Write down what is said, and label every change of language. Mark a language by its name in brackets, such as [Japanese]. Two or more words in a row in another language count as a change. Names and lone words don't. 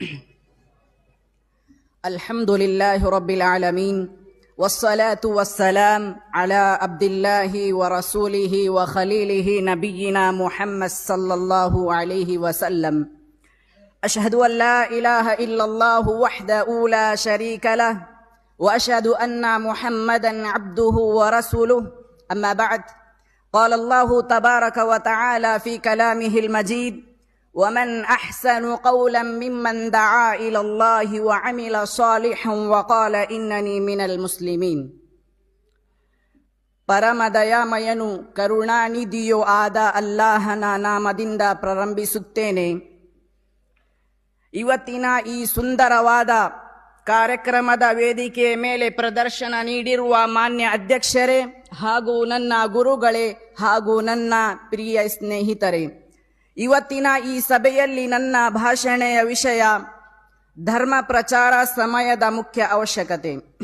[Arabic] الحمد لله رب العالمين والصلاة والسلام على عبد الله ورسوله وخليله نبينا محمد صلى الله عليه وسلم. أشهد أن لا إله إلا الله وحده لا شريك له وأشهد أن محمدا عبده ورسوله. أما بعد. قال الله تبارك وتعالى في كلامه المجيد: ومن أحسن قولا ممن دعا إلى الله وعمل صالحا وقال إنني من المسلمين. [Kannada] ಪರಮ ದಯಾಮಯನು ಕರುಣಾನಿಧಿಯೂ ಆದ ಅಲ್ಲಾಹನ ನಾಮದಿಂದ ಪ್ರಾರಂಭಿಸುತ್ತೇನೆ. ಇವತ್ತಿನ ಈ ಸುಂದರವಾದ ಕಾರ್ಯಕ್ರಮದ ವೇದಿಕೆಯ ಮೇಲೆ ಪ್ರದರ್ಶನ ನೀಡಿರುವ ಮಾನ್ಯ ಅಧ್ಯಕ್ಷರೇ ಹಾಗೂ ನನ್ನ ಗುರುಗಳೇ ಹಾಗೂ ನನ್ನ ಪ್ರಿಯ ಸ್ನೇಹಿತರೆ, ಇವತ್ತಿನ ಈ ಸಭೆಯಲ್ಲಿ ನನ್ನ ಭಾಷಣೆಯ ವಿಷಯ ಧರ್ಮ ಪ್ರಚಾರ, ಸಮಯದ ಮುಖ್ಯ ಅವಶ್ಯಕತೆ.